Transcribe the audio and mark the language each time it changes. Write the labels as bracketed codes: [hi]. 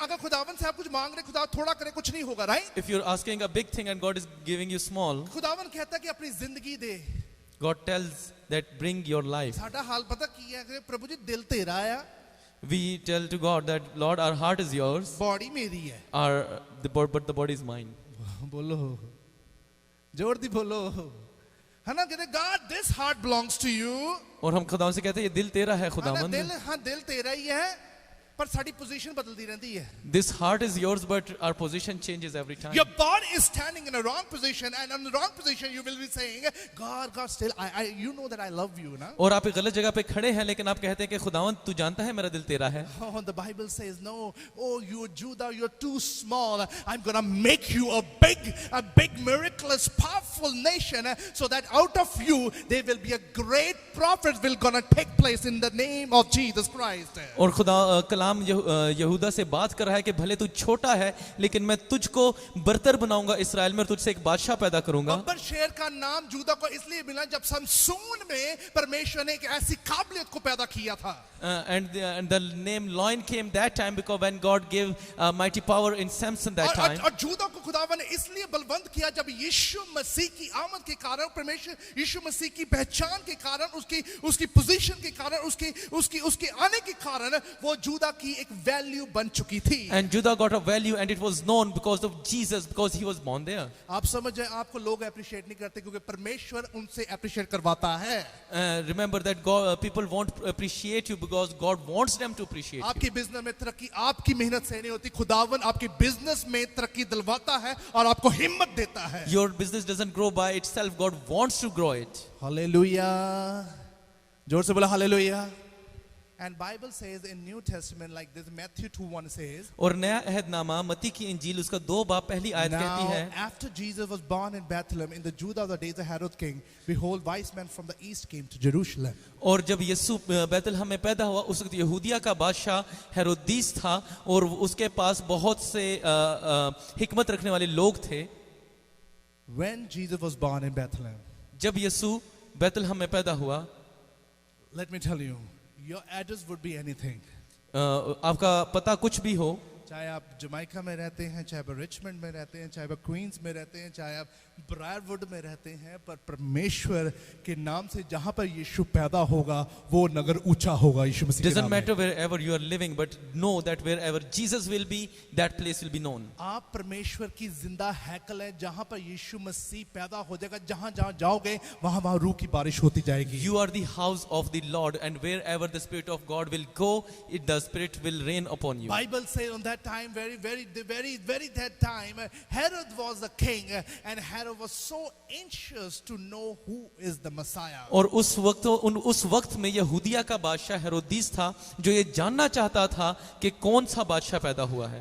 [hi] अगर खुदावन से आप कुछ मांग रहे, खुदा थोड़ा करे, कुछ नहीं होगा, [en] right? If you're asking a big thing and God is giving you small, [hi] खुदावन कहता है कि अपनी जिंदगी दे. [en] God tells that bring your life. [hi] साडा हाल पता की है कि प्रभु जी दिल तेरा है, [en] We tell to God that Lord, our heart is yours, [hi] body मेरी है. [en] but the body is mine. [hi] बोलो जोर दी बोलो, है ना. कहते [en] God, this heart belongs to you. [hi] और हम खुदावंद से कहते हैं ये दिल तेरा है हाँ, खुदावंद. दिल, हाँ दिल तेरा ही है, पर साड़ी पोजीशन बदलती रहती है. [en] This heart is yours, but our position changes every time. Your body is standing in a wrong position, and in the wrong position you will be saying, God, still, you know that I love you, ना. [hi] और आप एक गलत जगह पे खड़े हैं लेकिन आप कहते हैं कि खुदावंद तू जानता है मेरा दिल तेरा है. [en] Oh, the Bible says, no, oh, you Judah, you're too small. I'm gonna make you a big, miraculous, powerful nation, so that out of you there will be a great prophet will gonna take place in the name of Jesus Christ. [hi] और खुदा कलाम यहूदा से बात कर रहा है कि भले तू छोटा है लेकिन मैं तुझको बरतर बनाऊंगा इस्राएल में और तुझसे एक बादशाह पैदा करूंगा. बब्बर शेर का नाम जूदा को इसलिए मिला जब समसून में परमेश्वर ने एक ऐसी काबिलियत को पैदा किया था. [en] And the name Loin came that time because when God gave mighty power in Samson that time. [hi] और जूदा को खुदावन ने इसलिए बलवंत किया जब यीशु मसीह की आमद के कारण, परमेश्वर यीशु मसीह की पहचान के कारण, उसकी पोजीशन के कारण, उसके आने के कारण वो जूदा की एक वैल्यू बन चुकी थी. [en] And Judah got a value and it was known because of Jesus, because he was born there. [hi] आप समझ जाए, आपको लोग अप्रिशिएट नहीं करते क्योंकि परमेश्वर उनसे अप्रिशिएट करवाता है. [en] Remember that people won't appreciate you because God wants them to appreciate you. [hi] आपकी बिजनेस में तरक्की आपकी मेहनत से नहीं होती, खुदावन आपकी बिजनेस में तरक्की दिलवाता है और आपको हिम्मत देता है. [en] Your business doesn't grow by itself, God wants to grow it. [hi] Hallelujah. जोर से बोला hallelujah. [en] And Bible says in New Testament like this, Matthew 2:1 says, [hi] और नया अहदनामा मत्ती की इंजील उसका 2 बाब पहली आयत कहती [en] now [hi] है, [en] after Jesus was born in Bethlehem in the Judah of the days of Herod king, behold, wise men from the east came to Jerusalem. [hi] और जब यीशु बैतलहम में पैदा हुआ उस वक्त यहूदिया का बादशाह हेरोदिस था और उसके पास बहुत से हिकमत रखने वाले लोग थे. [en] When Jesus was born in Bethlehem, [hi] जब यीशु बैतलहम में पैदा हुआ, [en] let me tell you, your address would be anything. [hi] आपका पता कुछ भी हो, चाहे आप जमैका में रहते हैं, चाहे आप रिचमंड में रहते हैं, चाहे आप क्वींस में रहते हैं, चाहे आप ब्रायरवुड में रहते हैं, पर परमेश्वर के नाम से जहां पर यीशु पैदा होगा वो नगर ऊंचा होगा यीशु मसीह के [en] Doesn't [hi] नाम में। [en] matter wherever you are living, but know that wherever Jesus will be, that place will be known. [hi] आप परमेश्वर की जिंदा हैकल है, जहां पर यीशु मसीह पैदा हो जाएगा, जहां जहां जाओगे वहां वहां रूह की बारिश होती जाएगी। [en] You are the house of the Lord, and wherever the Spirit of God will go, the Spirit will reign upon you. Bible says on that time, very that time, Herod was the king, and Herod was so anxious to know who is the Messiah. [hi] और उस वक्त में यहूदिया का बादशाह हेरोदिस था जो ये जानना चाहता था कि कौन सा बादशाह पैदा हुआ है।